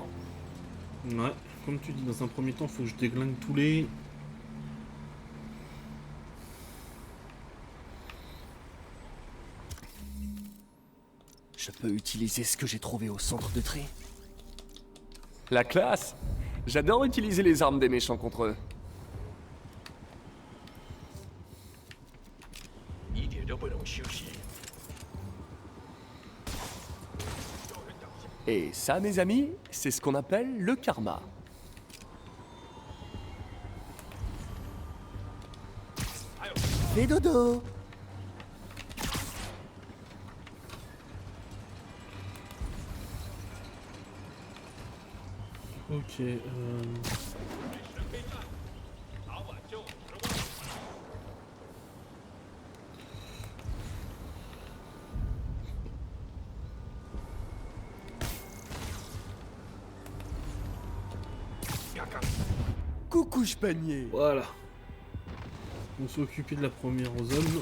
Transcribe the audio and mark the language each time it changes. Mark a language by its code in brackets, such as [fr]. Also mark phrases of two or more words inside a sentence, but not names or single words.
[fr] Ouais, comme tu dis, dans un premier temps, faut que je déglingue tous les... Je peux utiliser ce que j'ai trouvé au centre de tri. La classe! J'adore utiliser les armes des méchants contre eux. [zh] 一点都不能休息。 [fr] Et ça, mes amis, c'est ce qu'on appelle le karma. Fais dodo! Ok, [zh] 早晚就 [fr] Coucou, panier. Voilà. On s'est occupé de la première zone.